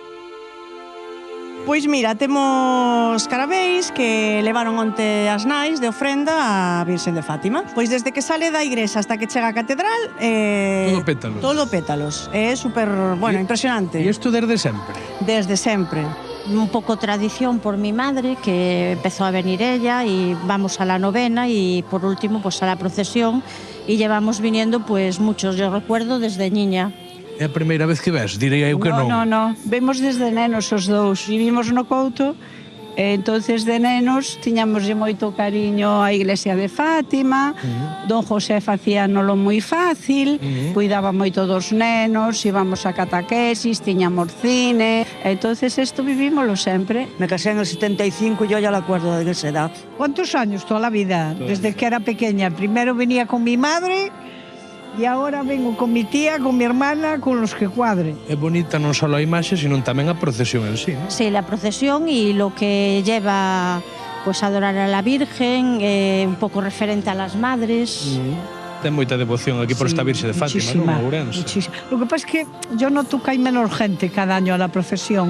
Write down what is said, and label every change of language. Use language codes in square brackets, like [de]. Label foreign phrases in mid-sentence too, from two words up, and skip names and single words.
[gl] Pois mira, temos carabeis que levaron onte as nais de ofrenda á Virxen de Fátima. Pois desde que sale da igrexa hasta que chega á catedral... Todo pétalos. Todo pétalos. É super, impresionante. E isto desde sempre? Desde sempre. [es] Un poco tradición por mi madre, que empezó a venir ella, y vamos a la novena y por último pues a la procesión, y llevamos viniendo pues muchos, yo recuerdo desde niña. [gl] É a primeira vez que ves? Direi eu que non. Non. Vemos desde nenos os dous. Vivimos no Couto, e entonces de nenos tiñamoslle moito cariño á iglesia de Fátima. Don José facíanolo moi fácil, cuidaba moito dos nenos, íbamos a catequesis, tiñamos cine. Entonces isto vivímolo sempre. [es] Me casé en el 75 y yo ya la acuerdo de esa edad. ¿Cuántos años? Toda la vida, desde que era pequeña. Primero venía con mi madre y ahora vengo con mi tía, con mi hermana, con los que cuadre. [gl] É bonita non só a imaxe, sino tamén a procesión en sí, ¿no? [es] Sí, la procesión y lo que lleva pues a adorar a la Virgen, un poco referente a las madres. [gl] Ten moita devoción aquí por esta Virxe de Fátima, ¿no? Ourense. [es] Muchísima. Lo que pasa es que yo noto que hay menos gente cada año a la procesión.